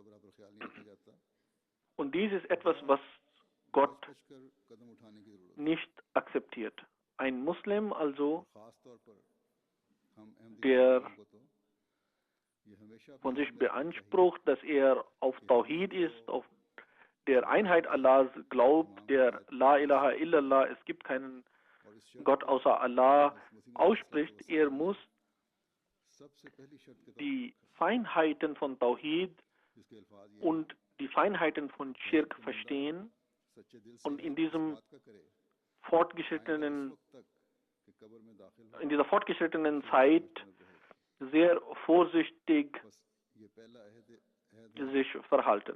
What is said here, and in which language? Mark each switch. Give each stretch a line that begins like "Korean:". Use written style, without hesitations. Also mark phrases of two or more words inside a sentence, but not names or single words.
German: Und dies ist etwas, was Gott nicht akzeptiert. Ein Muslim also, der von sich beansprucht, dass er auf Tawhid ist, auf der Einheit Allahs glaubt, der
Arabic: لا إله إلا الله,
German: es gibt keinen Gott außer Allah, ausspricht, er muss die Feinheiten von Tawhid und die Feinheiten von Schirk verstehen und in dieser fortgeschrittenen Zeit sehr vorsichtig sich verhalten.